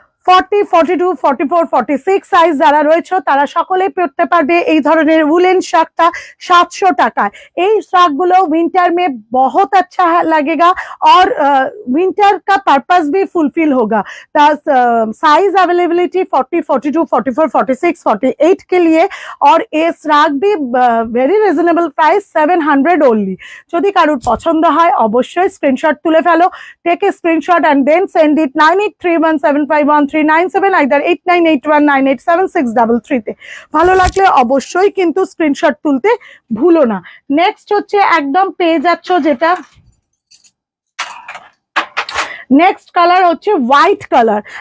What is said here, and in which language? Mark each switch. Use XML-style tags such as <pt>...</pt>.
<bn>40, 42, 44, 46 size যারা রয়েছে তারা সকলে পড়তে পারবে এই ধরনের वुलन শাকটা 700 টাকায়। এই শাকগুলো</bn> <hi>विंटर में बहुत अच्छा लगेगा और विंटर का पर्पस भी फुलफिल होगा। साइज अवेलेबिलिटी 40, 42, 44, 46, 48 के लिए और ये শাক भी वेरी रिजनेबल प्राइस 700 ओनली।</hi> <bn>যদি কারোর পছন্দ হয় অবশ্যই স্ক্রিনশট তুলে ফেলো।</bn> <en>take a screenshot and then send it</en> <bn>9831751397 either 8981987633 তে। ভালো লাগলে অবশ্যই কিন্তু স্ক্রিনশট তুলতে ভুলো না। নেক্সট হচ্ছে একদম পেয়ে যাচ্ছ যেটা নেক্সট কালার হচ্ছে হোয়াইট কালার।</bn>